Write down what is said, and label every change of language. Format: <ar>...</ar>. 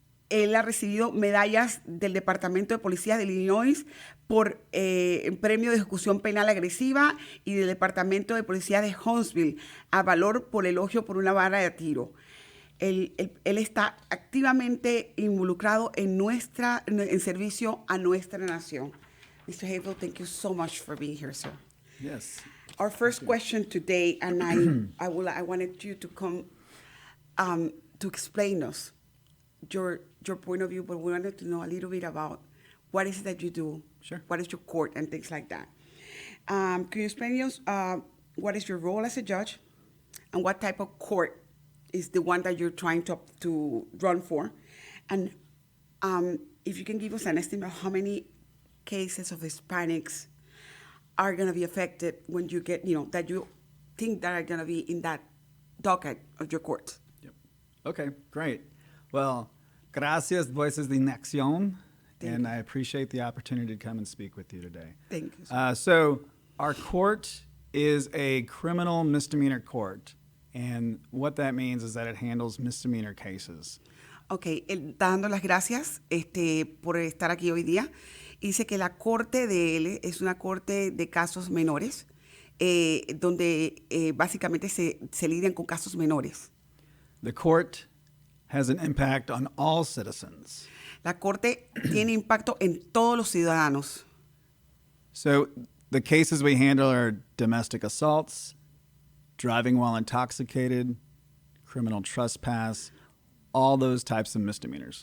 <es>Él ha recibido medallas del Departamento de Policía de Illinois por premio de ejecución penal agresiva y del Departamento de Policía de Huntsville a valor por elogio por una vara de tiro. Él está activamente involucrado en servicio a nuestra nación.</es> <en>Mr. Hafley, thank you so much for being here, sir. Yes. Our first question today, and I wanted you to come to explain us your point of view, but we wanted to know a little bit about what is it that you do, Sure. what is your court, and things like that. Can you explain us what is your role as a judge, and what type of court is the one that you're trying to run for, and if you can give us an estimate of how many cases of Hispanics are going to be affected when you get, that you think that are going to be in that docket of your court. Yep. Okay, great. Well, gracias, Voces En Accion, and I appreciate the opportunity to come and speak with you today. Thank you, sir. So our court is a criminal misdemeanor court, and what that means is that it handles misdemeanor cases.</en> <es>Ok, él está dando las gracias por estar aquí hoy día. Dice que la corte de él es una corte de casos menores, donde básicamente se lidian con casos menores.</es> <en>The court has an impact on all citizens.</en> <es>La corte tiene impacto en todos los ciudadanos.</es> <en>So the cases we handle are domestic assaults, driving while intoxicated, criminal trespass, all those types of misdemeanors.</en>